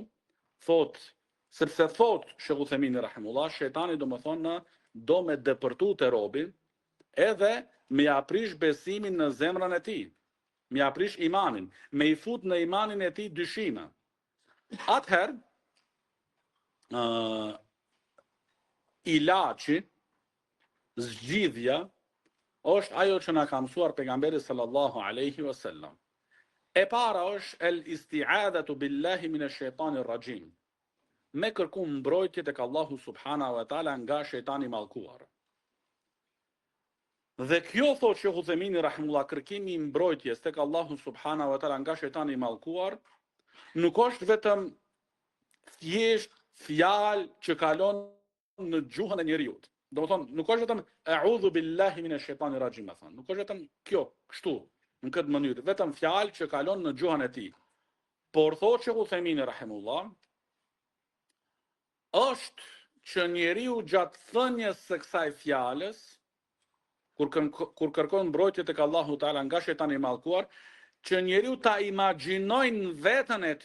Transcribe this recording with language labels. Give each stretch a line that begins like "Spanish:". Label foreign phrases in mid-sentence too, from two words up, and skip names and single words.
Albanian: Sepse thot Sheikh Uthaymini rahimullah, shejtani domethënë do me depërtu te robi, edhe me ja prish besimin në zemrën e tij, me ja prish imanin, me I fut në imanin e tij dyshime. Atëherë, ilaçi, zgjidhja, është ajo që na ka mësuar pejgamberi
Arabic: صلى الله عليه وسلم.
Albanian: E para është
Arabic: الاستعاذة بالله من الشيطان الرجيم.
Albanian: Me kërku mbrojtje tek Allahu
Arabic: سبحانه وتعالى
Albanian: nga shejtani I mallkuar. Dhe kjo thotë Sheikh Uthemini rahimullah, kërkimi I mbrojtjes tek Allahu
Arabic: سبحانه وتعالى
Albanian: nga shejtani I mallkuar, nuk është vetëm thjesht fjalë që kalon në gjuhën e njeriu. Domethënë, nuk është vetëm
Arabic: أعوذ بالله من الشيطان الرجيم,
Albanian: nuk është vetëm kjo, kështu, në këtë mënyrë, vetëm fjalë që kalon në gjuhën e tij. Por thotë Sheikh Uthemini rahimullah, është që njeriu gjatë thënies së kësaj fjalës, kur kërkon mbrojtje tek Allahu Teala nga shejtani I mallkuar, që njeriu ta imagjinojnë veten